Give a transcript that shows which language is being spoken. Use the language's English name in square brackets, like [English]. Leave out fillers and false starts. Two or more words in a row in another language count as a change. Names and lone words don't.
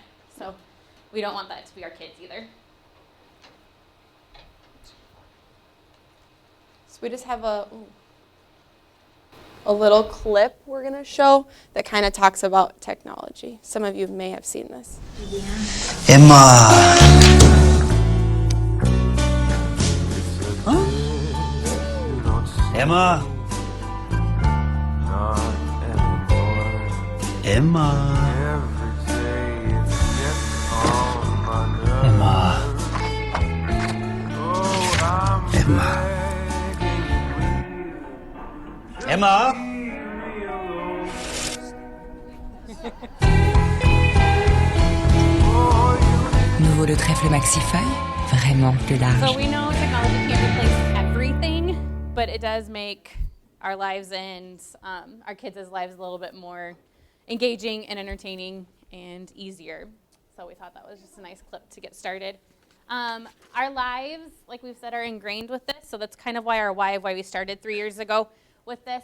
[English] So we don't want that to be our kids either. So we just have a little clip we're going to show that kind of talks about technology. Some of you may have seen this. Emma. Huh? Emma. Emma. Emma. Emma. Emma. [French] Nouveau le trèfle maxi-feuille, vraiment plus large. [English] So we know technology can't replace everything, but it does make our lives and our kids' lives a little bit more engaging and entertaining and easier. So we thought that was just a nice clip to get started. Our lives, like we've said, are ingrained with this, so that's kind of why we started 3 years ago with this.